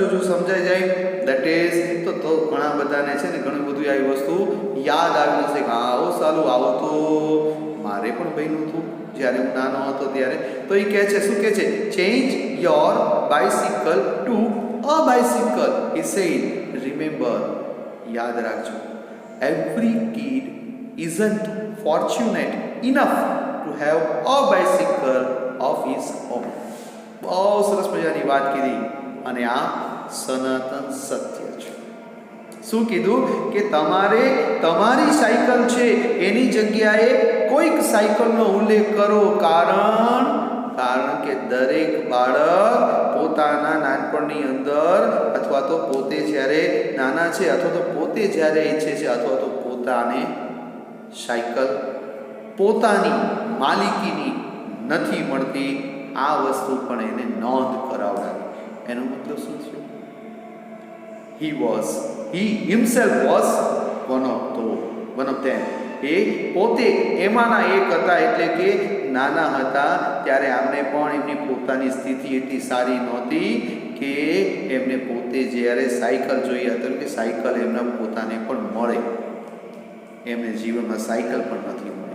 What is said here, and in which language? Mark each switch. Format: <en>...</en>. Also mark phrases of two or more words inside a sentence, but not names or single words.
<gu>જો સમજાઈ જાય</gu> <en>that is</en> <gu>તો ઘણા બધાને છે ને ઘણું બધું આવી વસ્તુ યાદ આવી જશે કે હા ઓ સાલું આવો તો મારે પણ બન્યું હતું જ્યારે હું નાનો હતો ત્યારે. તો એ કહે છે, શું કહે છે?</gu> <en>change your bicycle to a bicycle. he said, remember,</en> <gu>યાદ રાખજો,</gu> <en>every kid isn't fortunate enough to have a bicycle of his own.</en> <gu>બહુ સરસ મજાની વાત કીધી અને આ સનાતન સત્ય છે. શું કીધું કે તમારે તમારી સાયકલ છે એની જગ્યાએ કોઈક સાયકલનો ઉલ્લેખ કરો. કારણ કે દરેક બાળક પોતાના નાનપણની અંદર અથવા તો પોતે જ્યારે નાના છે અથવા તો પોતે જ્યારે ઈચ્છે છે અથવા તો પોતાને સાયકલ પોતાની માલિકીની નથી મળતી, આ વસ્તુ પણ એને નોંધ કરાવડાવી. એનો મતલબ શું થયો?</gu> <en>he himself was one of them.</en> <gu>એ પોતે એમાંના એક હતા. એટલે કે નાના હતા ત્યારે આમને પણ એમની પોતાની સ્થિતિ એટલી સારી નહોતી કે એમને પોતે જ્યારે સાયકલ જોઈએ હતો કે સાયકલ એમના પોતાને પણ મળે. એમને જીવનમાં સાયકલ પણ નથી મળી.</gu>